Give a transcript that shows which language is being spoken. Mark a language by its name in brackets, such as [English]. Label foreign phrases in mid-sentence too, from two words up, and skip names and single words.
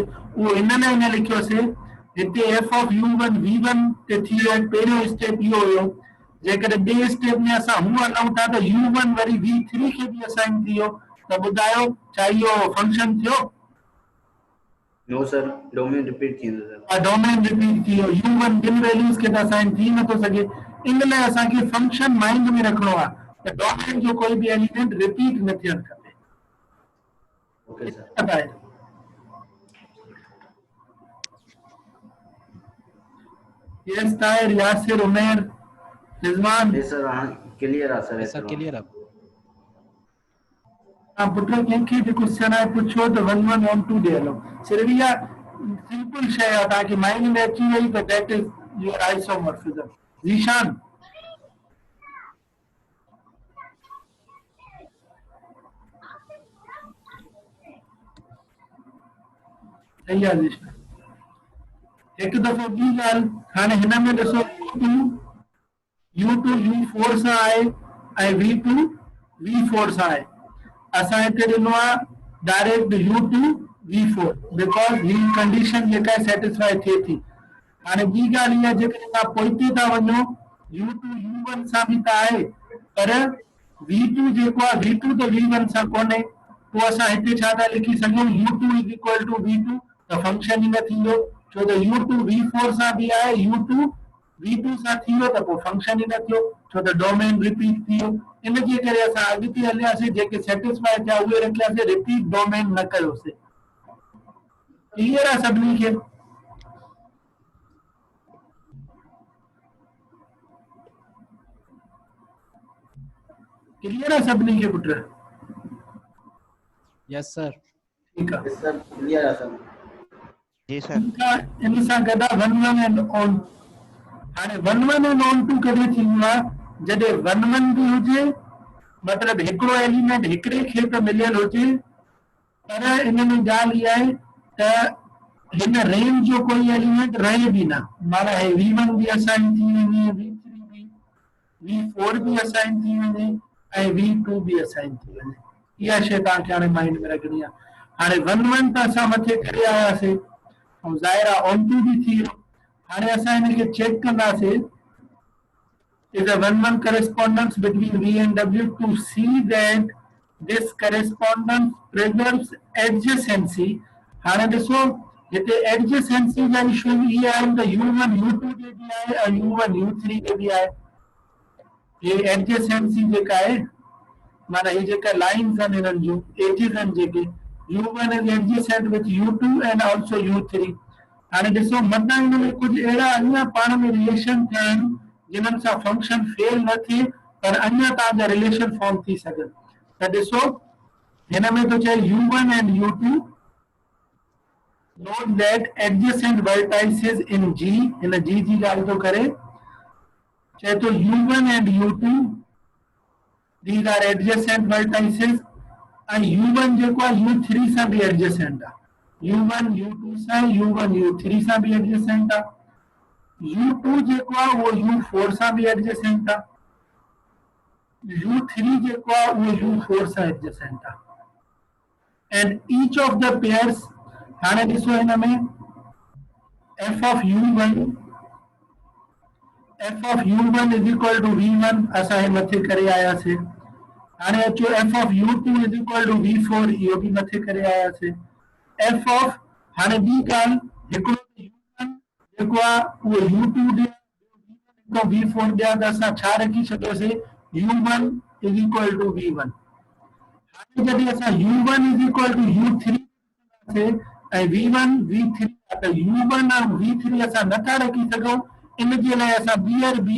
[Sindhi] उहो इन लाइ न लिखियोसीं, हिते [English] f of u1 [Sindhi] v1 ते थी वियो, पहिरियों स्टेप इहो हुयो। जेकॾहिं ॿिए स्टेप में असां हूअं हलूं था त u1 वरी v3 खे बि असाइन थी वियो, त ॿुधायो छा इहो फंक्शन थियो? [English] no sir, डोमेन रिपीट थींदो सर। [Sindhi] डोमेन रिपीट थी u1 जिन वैल्यूज के असाइन थी न तो सके इन लाइ असांखे फंक्शन माइंड में रखणो आहे त डोमेन जो कोई भी एलिमेंट रिपीट न थियणु खपे। [English] okay sir. [Urdu] پتا ہے یس طاہر یاسر عمیر رضوان [Sindhi] ये सर हाँ क्लियर आ सर। [Urdu] سر کلیئر ہے. [Sindhi] आप पुट कंहिंखे बि क्वेश्चन आहे पुछो त 1 1 1 2 ॾे हलो। सिर्फ इहा सिंपल शइ आहे तव्हांखे माइंड में अची वई त [English] that is your isomorphism. [Sindhi] ज़ीशान सही आहे ज़ीशान। हिकु दफ़ो ॿी ॻाल्हि हाणे हिन में ॾिसो u2 u4 सां आहे ऐं v2 v4 सां आहे। असां हिते ॾिनो आहे डायरेक्ट u2 v4 बिकॉज़ ही कंडीशन जेका सेटिस्फाई थिए थी। हाणे ॿी ॻाल्हि इहा जेकॾहिं तव्हां पोइते था वञो u2 u1 सां बि त आहे पर v2 जेको आहे v2 त v1 सां कोन्हे। पोइ असां हिते छा था लिखी सघूं u2 [English] is equal to [Sindhi] v2 त फंक्शन ई न थींदो छो त u2 v4 सां बि आहे u2 v2 सां थी वियो त पोइ फंक्शन ई न थियो छो त डोमेन रिपीट थी वियो। इन जे करे असां अॻिते हलियासीं जेके सेटिस्फाई थिया उहे रखियासीं रिपीट डोमेन न कयोसीं। क्लियर आहे सभिनी खे? क्लियर आहे सभिनी खे पुट? [English] yes sir. [Sindhi] ठीकु आहे सर क्लियर आहे सर। जी सर। इन सां गॾु 1 1 [English] and on [Sindhi] हाणे 1 1 [English] and on to [Sindhi] कॾहिं थींदो आहे जॾहिं 1 1 बि हुजे मतिलबु हिकिड़ो एलिमेंट हिकिड़े खे त मिलियल हुजे पर इन में ॻाल्हि इहा आहे त हिन रेंज जो कोई एलिमेंट रहे बि न माना v1 बि असाइन थी वञे v3 बि v4 बि असाइन थी वञे ऐं v2 बि असाइन थी वञे। इहा शइ तव्हांखे हाणे माइंड में रखणी आहे। हाणे 1 1 त असां मथे करे आयासीं ऐं ज़ाहिर आहे [English] on to [Sindhi] बि थी वियो। हाणे असां हिनखे चेक कंदासीं [English] is a 1-1 correspondence between V and W to see that this correspondence preserves adjacency। [Sindhi] हाणे ॾिसो हिते adjacency जा इशू ये आहिनि त u1 u2 जे बि आहे ऐं u1 u3 जे बि आहे। ये adjacency जेका आहे माना ही जेका लाइन्स आहिनि हिननि जूं एजिस आहिनि जेके [English] u1 is adjacent with u2 and also u3। [Sindhi] हाणे ॾिसो मथां हिन में कुझु अहिड़ा अञा पाण में रिलेशन थिया आहिनि जिन्हनि सां फंक्शन फेल न थिए पर अञा तव्हांजा रिलेशन फॉर्म थी सघनि। त ॾिसो हिन में थो चए [English] u1 and u2 note that adjacent vertices in G [Sindhi] हिन G जी ॻाल्हि थो करे चए थो [English] u1 and u2 these are adjacent vertices [Sindhi] and u1 जेको आहे u3 सां बि adjacent आहे u1 u2 सां u1 u3 सां बि adjacent आहे u2 जेको आहे उहो u4 सां बि adjacent आहे u3 जेको आहे उहो u4 सां adjacent आहे [English] and each of the pairs [Sindhi] हाणे ॾिसो हिन में [English] f of u1 is equal to v1 [Sindhi] असां हे मथे करे आयासीं। हाणे अचो [English] f of u2 is equal to v4 [Sindhi] इहो बि मथे करे आयासीं। [English] f of [Sindhi] हाणे ॿी ॻाल्हि हिकिड़ो u1 जेको आहे उहो u2 ॾे v4 ॾिया त असां छा रखी छॾियोसीं [English] u1 is equal to v1। [Sindhi] हाणे जॾहिं असां [English] u1 is equal to u3 [Sindhi] ऐं v1 v3 त u1 ऐं v3 असां नथा रखी सघूं इन जे लाइ असां ॿीहर बि